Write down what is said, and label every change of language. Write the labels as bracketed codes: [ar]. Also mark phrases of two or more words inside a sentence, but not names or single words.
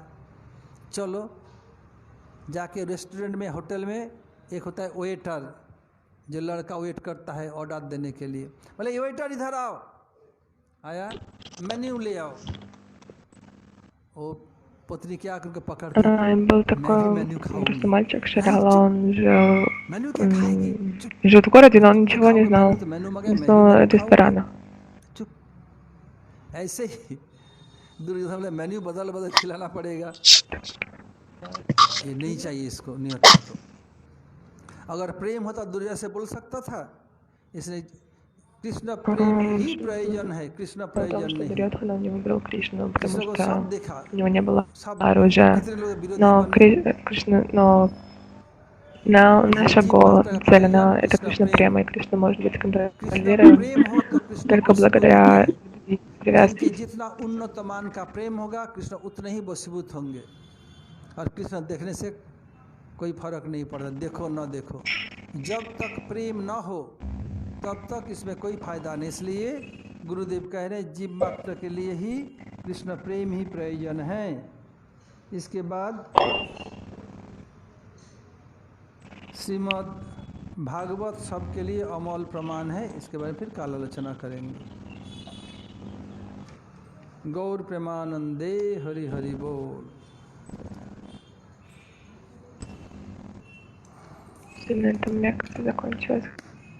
[hi] चलो जाके रेस्टोरेंट में, होटल में एक होता है वेटर, जो लड़का वेट करता है ऑर्डर देने के लिए, बोले ये वेटर इधर आओ, आया मेन्यू ले आओ। वो पत्नी क्या करके पकड़ के, [ru] Был [hi] मैं ही [ru] такой [hi] मेन्यू खाऊंगी, [ru] грустный мальчик, [hi] नहीं [ru] Ширала, [hi] चुप, [ru] он жил, [hi] मेन्यू क्या खाएगी, चुप, [ru] жил в городе, но он [hi] तुम क्या [ru] ничего не [hi] खाओगे, मैंने [ru] знал, [hi] तो मेन्यू मंगाया, [ru] не [hi] मैं ही [ru] знал [hi] मेन्यू खाऊंगी, [ru] ресторана. [hi] चुप। ऐसे ही दुर्योधन ने मेन्यू बदल बदल खिलाना पड़ेगा, ये नहीं चाहिए, इसको नहीं अच्छा। तो अगर प्रेम होता दुर्योधन से बोल सकता था, इसने कृष्ण प्रेम ही प्रयोजन है, कृष्ण [ru] Потому [hi] प्रयोजन [ru] что [hi] नहीं। [ru] Дурьотхан, он не выбрал Кришну, потому [hi] कृष्ण को [ru] что [hi] सब देखा, [ru] у него не было [hi] सब [ru] оружия. [hi] कितने लोग विरोधी [ru] Но [hi] बने, [ru] Кришна, но [hi] ये [ru] наша [hi] जीव मात्र का [ru] цель, [hi] प्रयोजन [ru] это [hi] कृष्ण [ru] Кришна [hi] प्रेम, [ru] према, и Кришна может быть [hi] कृष्ण [ru] контролируем [hi] प्रेम हो तो कृष्ण [ru] только [hi] वशीभूत होते [ru] благодаря [hi] हैं। जिनके [ru] привязке. [hi] जितना उन्नत मान का प्रेम होगा कृष्ण उतने ही वशीभूत होंगे, और कृष्ण देखने से कोई फर्क नहीं पड़ता, देखो न देखो, जब तक प्रेम न हो तब तक इसमें कोई फायदा नहीं। इसलिए गुरुदेव कह रहे हैं जीव मात्र के लिए ही कृष्ण प्रेम ही प्रयोजन है। इसके बाद श्रीमद् भागवत सबके लिए अमोल प्रमाण है, इसके बारे में फिर काल आलोचना करेंगे। गौर प्रेमानंदे हरि हरि बोल। [ru] На этом лекция закончилась.